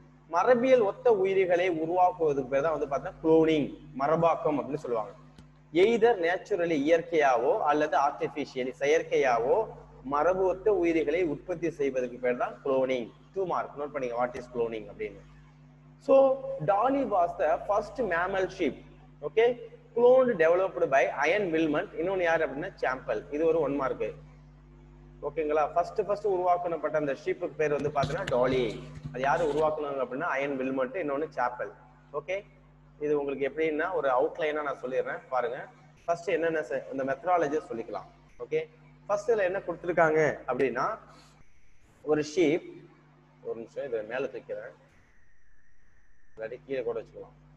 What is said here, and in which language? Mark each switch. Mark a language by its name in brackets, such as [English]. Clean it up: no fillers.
[Tamil] மரபியல் ஒத்த உயிரிகளை உருவாக்குவதுக்கு பேர் தான் வந்து பார்த்தீங்கன்னா குளோனிங், மரபாக்கம் அப்படின்னு சொல்லுவாங்க. எய்தர் நேச்சுரலி இயற்கையாவோ அல்லது ஆர்டிபிஷியலி செயற்கையாவோ மரபு ஒத்த உயிரிகளை உற்பத்தி செய்வதற்கு பேர் தான் குளோனிங். 2 மார்க் நோட் பண்ணிங்க [English] what is cloning [Tamil] அப்படின்னு. [English] So Dolly was the first mammal sheep, okay, cloned developed by Ian Wilmot. [Tamil] இன்னொன்னு யார் அப்படின்னா சாம்பல். இது ஒரு 1 மார்க். ஓகேங்களா? ஃபர்ஸ்ட் உருவாக்கப்பட்ட அந்த ஷீப்புக்கு பேர் வந்து பாத்தீங்கன்னா டாலி. அது யாரு உருவாக்குனாங்க அப்படின்னா அயன் வில்மட், இன்னொன்னு சாப்பல். ஓகே, இது உங்களுக்கு எப்படின்னா ஒரு அவுட்லைனா நான் சொல்லிடுறேன் பாருங்க. ஃபர்ஸ்ட் என்னென்ன இந்த மெத்தடாலஜி சொல்லிக்கலாம். ஓகே, ஃபர்ஸ்ட் இதுல என்ன கொடுத்துருக்காங்க அப்படின்னா ஒரு ஷீப், ஒரு நிமிஷம் இதை மேல தூக்கிறேன், இல்லாட்டி கீழே கூட வச்சுக்கலாம்.